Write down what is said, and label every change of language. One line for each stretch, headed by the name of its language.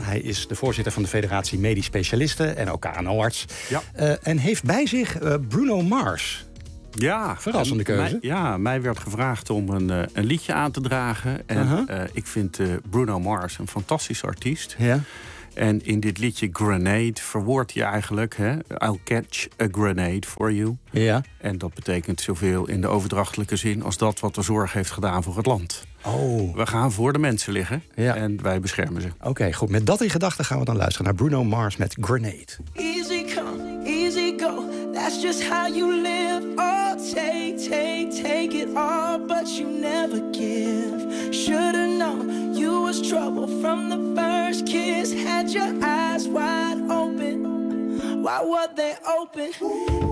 Dutch: Hij is de voorzitter van de Federatie Medisch Specialisten en ook KNO-arts. Ja. En heeft bij zich Bruno Mars. Ja. Verrassende keuze. Mij werd gevraagd om een liedje aan te dragen. En ik vind Bruno Mars een fantastische artiest. Ja. En in dit liedje Grenade verwoordt hij eigenlijk...
English: Hè, I'll catch a grenade for you.
Dutch: Ja. En dat betekent zoveel in de overdrachtelijke zin... als dat wat de zorg heeft gedaan voor het land. Oh. We gaan voor de mensen liggen ja. En wij beschermen ze. Oké, okay, goed. Met dat in gedachten gaan we dan luisteren naar Bruno Mars met Grenade.
English: Easy come, easy go. That's just how you live. Oh, take it all, but you never give. Should've known you was trouble from the first kiss. Had your eyes wide open. Why were they open? Ooh.